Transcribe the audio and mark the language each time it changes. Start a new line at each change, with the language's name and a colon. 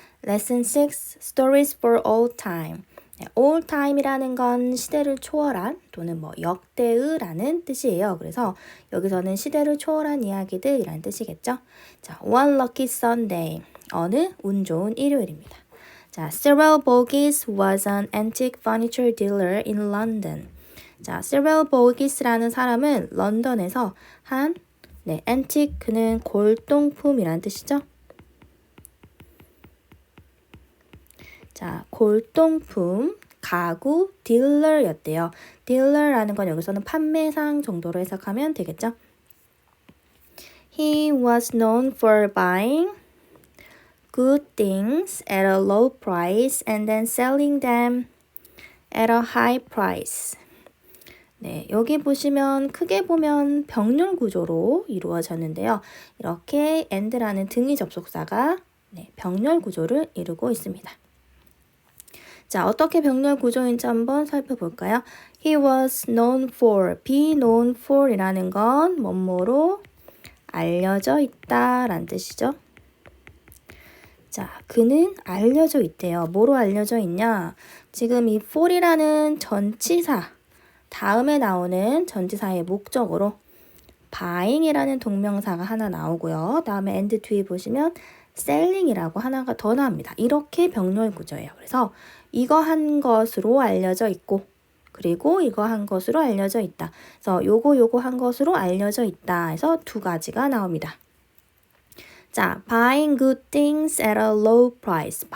English: Lesson 6, Stories for All Time.
Korean: 네, all time이라는 건 시대를 초월한 또는 역대의라는 뜻이에요. 그래서 여기서는 시대를 초월한 이야기들이라는 뜻이겠죠.
English: 자, One Lucky Sunday.
Korean: 어느 운 좋은 일요일입니다.
English: 자, Cyril Boggis was an antique furniture dealer in London.
Korean: 자, Cyril Bogis라는 사람은 런던에서 한 antique, 그는 골동품이란 뜻이죠. 자, 골동품, 가구, 딜러였대요. 딜러라는 건 여기서는 판매상 정도로 해석하면 되겠죠.
English: He was known for buying good things at a low price and then selling them at a high price.
Korean: 네, 여기 보시면 크게 보면 병렬 구조로 이루어졌는데요. 이렇게 and라는 등위 접속사가 병렬 구조를 이루고 있습니다. 자, 어떻게 병렬 구조인지 한번 살펴볼까요? He was known for, be known for 이라는 건 뭐뭐로 알려져 있다 라는 뜻이죠. 자, 그는 알려져 있대요. 뭐로 알려져 있냐? 지금 이 for이라는 전치사 다음에 나오는 전치사의 목적으로 buying이라는 동명사가 하나 나오고요. 다음에 and 뒤에 보시면 selling이라고 하나가 더 나옵니다. 이렇게 병렬 구조예요. 그래서 이거 한 것으로 알려져 있고 그리고 이거 한 것으로 알려져 있다. 그래서 요거 한 것으로 알려져 있다 해서 두 가지가 나옵니다.
English: 자, buying good things at a low price.